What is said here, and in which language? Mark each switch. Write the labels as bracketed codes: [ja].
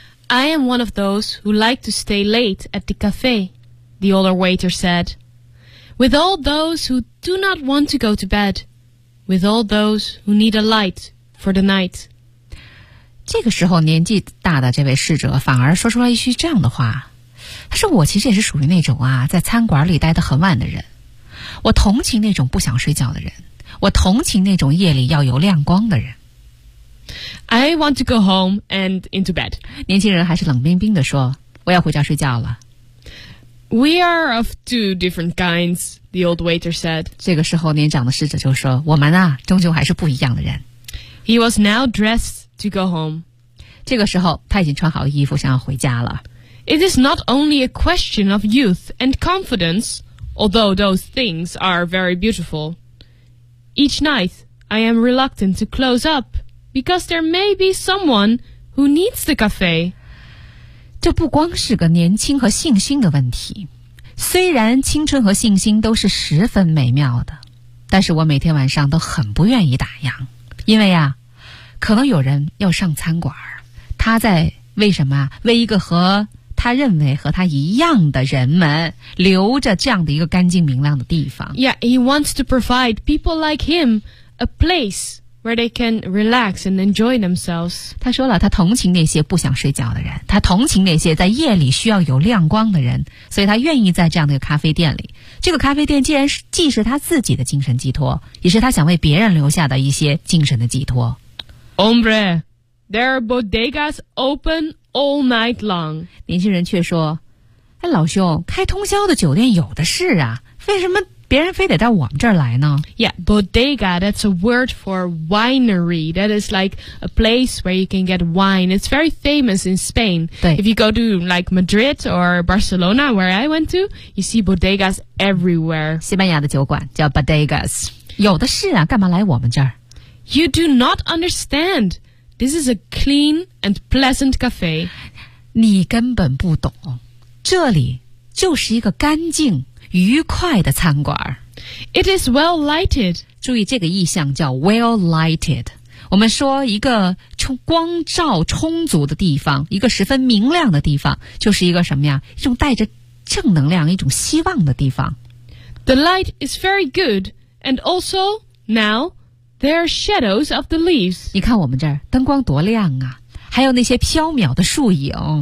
[en] I am one of those who like to stay late at the cafe, the older waiter said. With all those who do not want to go to bed. With all those who need a light for the night. [zh] 这个时候年纪大的这位侍者反而说出了一句这样的话。他说我其实也是属于那种啊在餐馆里待得很晚的人。我同情那种不想睡觉的人。我同情那种夜里要有亮光的人。 [en] I want to go home and into bed. [zh] 年轻人还是冷冰冰地说，我要回家睡觉了。 [en] We are of two different kinds, the old waiter said. [zh] 这个时候年长的侍者就说，我们啊，终究还是不一样的人。 [en] He was now dressed to go home. [zh] 这个时候他已经穿好衣服想要回家了。 [en] It is not only a question of youth and confidence, although those things are very beautiful. Each night, I am reluctant to close up. Because there may be someone who needs the cafe. [zh] 这不光是个年轻和信心的问题。虽然青春和信心都是十分美妙的，但是我每天晚上都很不愿意打烊，因为啊，可能有人要上餐馆，他在为什么？为一个和他认为和他一样的人们留着这样的一个干净明亮的地方。 [en] Yeah, he wants to provide people like him a place. Where they can relax and enjoy themselves. [zh] 他说了，他同情那些不想睡觉的人，他同情那些在夜里需要有亮光的人，所以他愿意在这样的一个咖啡店里。这个咖啡店既是他自己的精神寄托，也是他想为别人留下的一些精神的寄托。 [en] Hombre, there are bodegas open all night long. [zh] 年轻人却说，哎，老兄，开通宵的酒店有的是啊，为什么别人非得到我们这儿来呢？ [en] Yeah, bodega, that's a word for winery. That is like a place where you can get wine. It's very famous in Spain. If you go to like Madrid or Barcelona, where I went to, you see bodegas everywhere. [zh] 西班牙的酒馆叫 bodegas. 有的是啊，干嘛来我们这儿？ [en] You do not understand. This is a clean and pleasant cafe. [zh] 你根本不懂，这里就是一个干净愉快的餐馆。 [en] It is well lighted. [zh] 注意这个意象叫 [en] well lighted. [zh] 我们说一个光照充足的地方，一个十分明亮的地方，就是一个什么呀？一种带着正能量，一种希望的地方。 [en] The light is very good, and also now there are shadows of the leaves. [zh] 你看我们这儿灯光多亮啊，还有那些飘渺的树影。